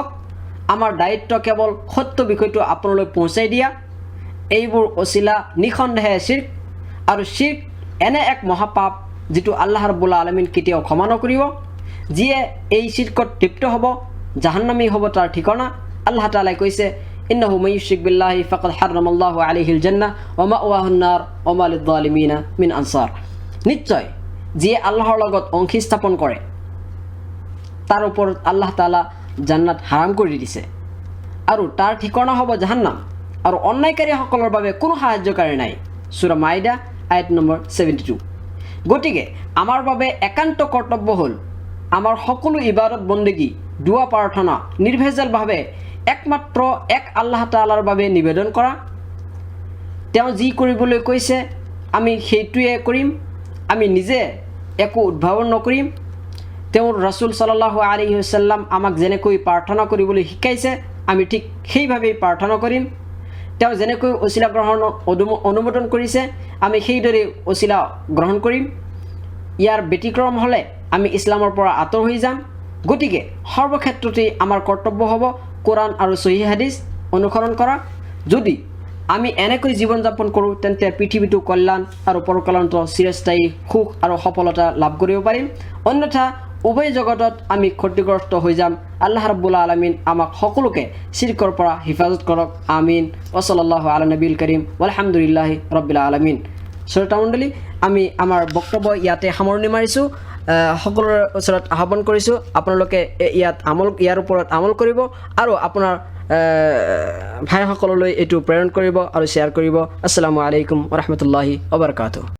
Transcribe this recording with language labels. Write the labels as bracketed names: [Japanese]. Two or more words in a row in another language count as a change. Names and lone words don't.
[Assamese] আমাৰ দায়িত্ব কেৱল সত্য বিষয়টো আপোনালৈ পহুঁচাই দিয়া। এইবোৰ ওচিলা নিঃসন্দেহে শিৰ্ক, আৰু শিৰ্ক এনে এক মহাপাপ যিটো [Arabic] الله رب العالمين [Assamese] কেতিয়াও ক্ষমা নকৰিব। যিয়ে এই শিৰ্কত লিপ্ত হ'ব, জাহান্নামী হ'ব তাৰ ঠিকনা। আল্লাহ তাআলাই কৈছে, [Arabic] إنه من يشرك بالله فقد حرم الله عليه الجنة ومأواه النار وما للظالمين من أنصار. [Assamese] নিশ্চয় যিয়ে আল্লাহৰ লগত অংশী স্থাপন কৰে তাৰ ওপৰত আল্লাহ তাআলা জান্নাত হাৰাম কৰি দিছে আৰু তাৰ ঠিকনা হ'ব জাহান্নাম, আৰু অন্যায়কাৰীসকলৰ বাবে কোনো সাহায্যকাৰী নাই। সূৰা মাইদা আয়াত নম্বৰ 72। গতিকে আমাৰ বাবে একান্ত কৰ্তব্য হ'ল আমাৰ সকলো ইবাদত বন্দেগী, দোৱা প্ৰাৰ্থনা নিৰ্ভেজালভাৱে একমাত্ৰ এক আল্লাহ তাআলাৰ বাবে নিবেদন কৰা। তেওঁ যি কৰিবলৈ কৈছে আমি সেইটোৱে কৰিম। আমি নিজে একো উদ্ভাৱন নকৰিম। তেওঁৰ ৰাসূল [Arabic] صلى الله عليه وسلم [Assamese] আমাক যেনেকৈ প্ৰাৰ্থনা কৰিবলৈ শিকাইছে আমি ঠিক সেইভাৱেই প্ৰাৰ্থনা কৰিম। তেওঁ যেনেকৈ ওচিলা গ্ৰহণ অনুমোদন কৰিছে আমি সেইদৰে ওচিলা গ্ৰহণ কৰিম। ইয়াৰ ব্যতিক্ৰম হ'লে আমি ইছলামৰ পৰা আঁতৰ হৈ যাম। গতিকে সৰ্বক্ষেত্ৰতেই আমাৰ কৰ্তব্য হ'ব কোৰাণ আৰু সহিহ হাদিছ অনুসৰণ কৰা। যদি আমি এনেকৈ জীৱন যাপন কৰোঁ তেন্তে পৃথিৱীটো কল্যাণ আৰু পৰকল্যাণত চিৰস্থায়ী সুখ আৰু সফলতা লাভ কৰিব পাৰিম। অন্যথা উভয় জগতত আমি ক্ষতিগ্ৰস্ত হৈ যাম। [Arabic] الله رب العالمين [Assamese] আমাক সকলোকে শিৰকৰ পৰা হিফাজত কৰক। আমিন। [Arabic] وصلى الله على النبي الكريم الحمد لله رب العالمين. [Assamese] শ্ৰোতামণ্ডলী, আমি আমাৰ বক্তব্য ইয়াতে সামৰণি মাৰিছোঁ। সকলোৰে ওচৰত আহ্বান কৰিছোঁ আপোনালোকে ইয়াৰ ওপৰত আমল কৰিব আৰু আপোনাৰ ভাইসকললৈ এইটো প্ৰেৰণ কৰিব আৰু শ্বেয়াৰ কৰিব। [Arabic] السلام عليكم ورحمة الله وبركاته.